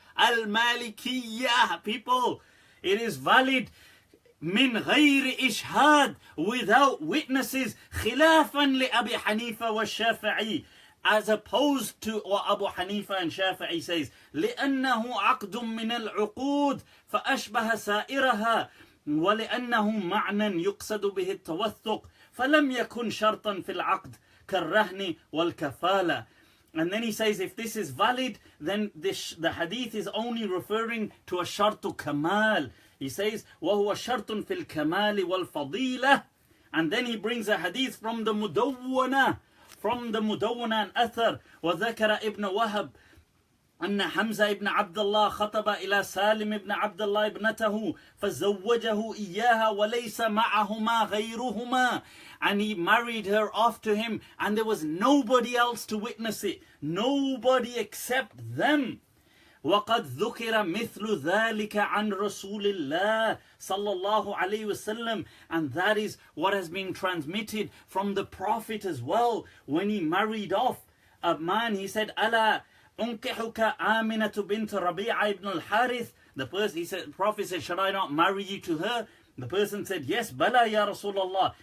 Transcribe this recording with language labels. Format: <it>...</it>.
<ar>Al-Malikiyah, people.</ar> <en>It is valid</en> <ar>min ghayri ishhad,</ar> <en>without witnesses,</en> <ar>khilafan li Abi Hanifa wa Shafi'i,</ar> <en>as opposed to what Abu Hanifa and Shafi'i says,</en> <ar>لأنه عقد من العقود فأشبه سائرها ولأنه معنى يقصد به التوثق فلم يكن شرطا في العقد كالرهن والكفالة.</ar> <en>And then he says, if this is valid, then the hadith is only referring to a shartu kamal. He says,</en> <ar>وَهُوَ شَرْطٌ فِي الْكَمَالِ وَالْفَضِيلَةِ.</ar> <en>And then he brings a hadith from the Mudawwana, and Athar,</en> <ar>وَذَكَرَ ابن وهب أن حمزة ابن عبد الله خطب إلى سالم ابن عبد الله ابنته فزوجه إياها وليس معهما غيرهما.</ar> <en>And he married her off to him, and there was nobody else to witness it. Nobody except them.</en> <ar>وقد ذكر مثل ذلك عن رسول الله صلى الله عليه وسلم.</ar> <en>And that is what has been transmitted from the Prophet as well. When he married off a man, he said,</en> <ar>ألا أنكحك آمنة بنت ربيعة</ar> <en>ibn al-Harith. The Prophet said, should I not marry you to her? The person said, yes,</en> <ar>bala ya Rasulullah.</ar>